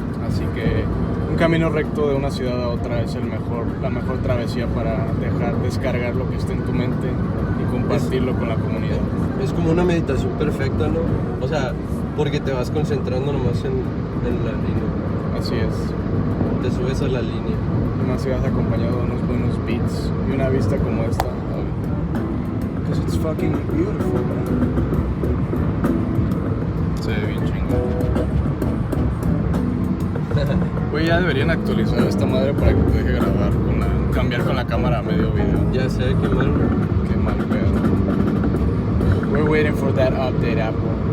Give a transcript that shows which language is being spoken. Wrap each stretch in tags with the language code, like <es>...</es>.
<es>Así que un camino recto de una ciudad a otra es la mejor travesía para descargar lo que está en tu mente y compartirlo con la comunidad. Es como una meditación perfecta, ¿no? O sea, porque te vas concentrando nomás en la línea. Así es. Te subes a la línea. Y más si vas acompañado de unos buenos beats y una vista como esta.</es> <en>Because it's fucking beautiful, man.</en> <es>Se ve bien chingón. Güey, ya deberían actualizar esta madre para que te deje grabar cambiar con la cámara a medio video. Ya sé, qué mal. Qué mal pedo.</es> <en>We're waiting for that update, Apple.</en>